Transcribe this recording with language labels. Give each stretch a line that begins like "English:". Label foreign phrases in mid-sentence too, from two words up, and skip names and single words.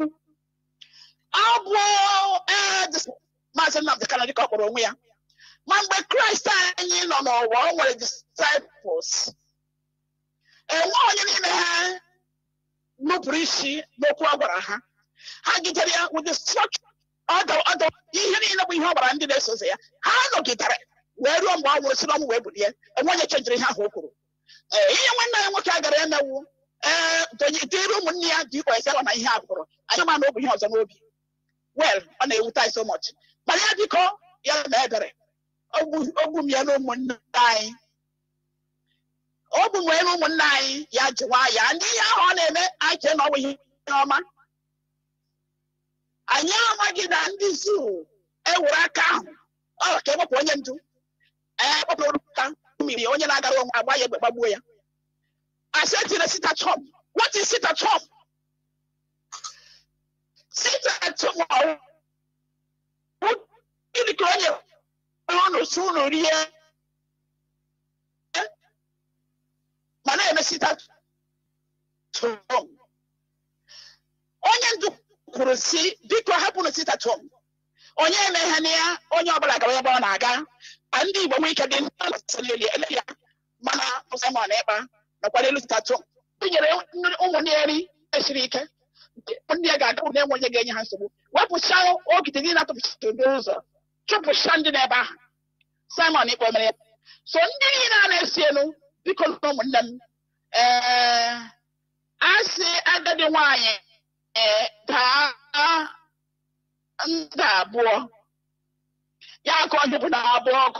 Igbo: Ọ bụ Maazị Nnamdi Kanu dịka ọ kpọrọ onwe ya. Ma mgbe Kraịst anyị nọ n'ụwa, o nwere disciples. Enwe onye n'ime ha nupụrụ isi n'okwu ọ gwara ha. Ha gidere ya
English: with the structure
Igbo: ọdọ ihe niile bụ ihe ọ gwara ndị na-esozi ya. Ha nọgidere wee ruo mgbe ọ nwụrụ, si n'ọnwụ wee bulie. Enwe onye chenjiri ihe ahụ o kwuru. Ihe nwanne ya nwoke agara emewu dịrị ụmụnne ya dị ikwe na ihe a kwuru. Anyị ma na ọ bụ ihe ọzọ n'obi. Well, ọ na-ewute anyị
English: so much.
Igbo: Mana ya biko ya na ebere ogbu m ya na ụmụnne anyị, ogbu m ya na ụmụnne anyị, ya jụwa ya ndị ihe ahụ ọ na-eme anyị chee na ọ bụ ihe ọma. Anyị amaghị na ndị zuu ewere aka ahụ ọ ka ewepụ onye ndu, kpọpụrụ ka mmiri onye na-agara onwe agba ya egbe gbagbuo ya.
English: Asetire sit at home. What is sit at home? Sit at home.
Igbo: Gịnị ka onye ọnụ si unu rie ma na-eme
English: sit at home?
Igbo: Onye ndu kwuru si biko hapụnụ
English: sit at home.
Igbo: Onye emeghe na ya, onye ọbụla gara ebe ọ na-aga. Ndị Igbo nwee ike dị ele ya, mana Simon Ekpa nakwa elu
English: sit at home.
Igbo: Tinyere ụmụnne ya nri esiri ike, ndị ya ga-aga ụlọ enwe onye ga-enye ha nsogbu. Wepụcha ogige niile atụpụchiri ụzọ, chụpụcha ndị n'ebe ahụ. Simon Ekpa mere ya. So ndị niile a na-esi elu, biko na ụmụnne m, asị agadi nwaanyị daa ndị abụọ, ya aka onye bụ na abụọ ọkụ.